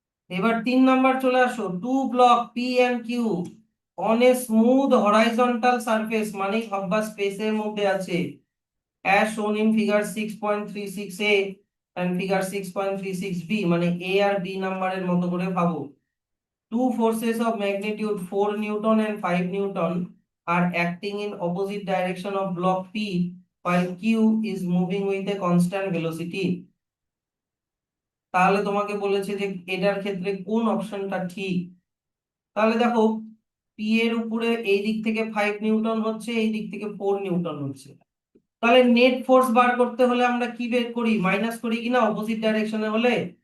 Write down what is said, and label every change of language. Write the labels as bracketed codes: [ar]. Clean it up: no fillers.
[bn] এবার 3 নাম্বার চলে আসো, [en] two block P and Q on a smooth horizontal surface, [bn] মানে ভাববা স্পেসের মধ্যে আছে, [en] as shown in figure 6.36a and figure 6.36b, [bn] মানে এ আর বি নাম্বারের মতো করে ভাবো। [en] Two forces of magnitude 4 Newton and 5 Newton are acting in opposite direction of block P while Q is moving with a constant velocity. [bn] তাহলে তোমাকে বলেছে যে এটার ক্ষেত্রে কোন অপশনটা ঠিক। তাহলে দেখো, পি এর উপরে এই দিক থেকে 5 নিউটন হচ্ছে, এই দিক থেকে 4 নিউটন হচ্ছে। তাহলে নেট ফোর্স বার করতে হলে আমরা কি বের করি, মাইনাস করি কিনা অপোজিট ডাইরেকশনে হলে।